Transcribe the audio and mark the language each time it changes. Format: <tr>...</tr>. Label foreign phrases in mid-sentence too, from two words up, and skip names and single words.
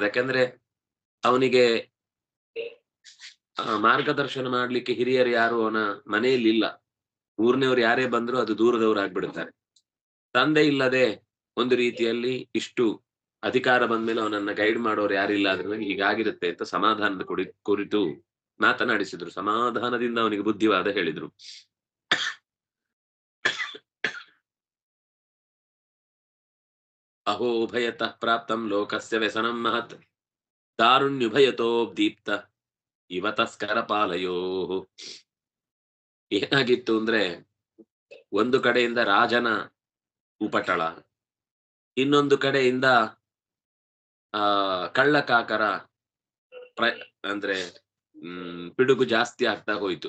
<kn>ಯಾಕಂದ್ರೆ ಅವನಿಗೆ ಮಾರ್ಗದರ್ಶನ ಮಾಡ್ಲಿಕ್ಕೆ ಹಿರಿಯರು ಯಾರು ಅವನ ಮನೆಯಲ್ಲಿ ಇಲ್ಲ. ಊರ್ನವ್ರು ಯಾರೇ ಬಂದ್ರು ಅದು ದೂರದವ್ರು ಆಗ್ಬಿಡುತ್ತಾರೆ. ತಂದೆ ಇಲ್ಲದೆ ಒಂದು ರೀತಿಯಲ್ಲಿ ಇಷ್ಟು ಅಧಿಕಾರ ಬಂದ್ಮೇಲೆ ಅವನನ್ನ ಗೈಡ್ ಮಾಡೋರು ಯಾರಿಲ್ಲ, ಅದ್ರ ಹೀಗಾಗಿರುತ್ತೆ ಅಂತ ಸಮಾಧಾನದ ಕುರಿತು ಮಾತನಾಡಿಸಿದ್ರು. ಸಮಾಧಾನದಿಂದ ಅವನಿಗೆ ಬುದ್ಧಿವಾದ ಹೇಳಿದ್ರು.</kn> <sa>ಅಹೋ ಉಭಯತಃ ಪ್ರಾಪ್ತಂ ಲೋಕಸ್ಯ ವ್ಯಸನಂ ಮಹತ್ ದಾರುಣ್ಯುಭಯತೋ ದೀಪ್ತ ಇವ ತಸ್ಕರ ಪಾಲಯೋ.</sa> <kn>ಏನಾಗಿತ್ತು ಅಂದ್ರೆ, ಒಂದು ಕಡೆಯಿಂದ ರಾಜನ ಉಪಟಳ, ಇನ್ನೊಂದು ಕಡೆಯಿಂದ ಕಳ್ಳಕಾಕರ ಅಂದ್ರೆ ಪಿಡುಗು ಜಾಸ್ತಿ ಆಗ್ತಾ ಹೋಯ್ತು.</kn>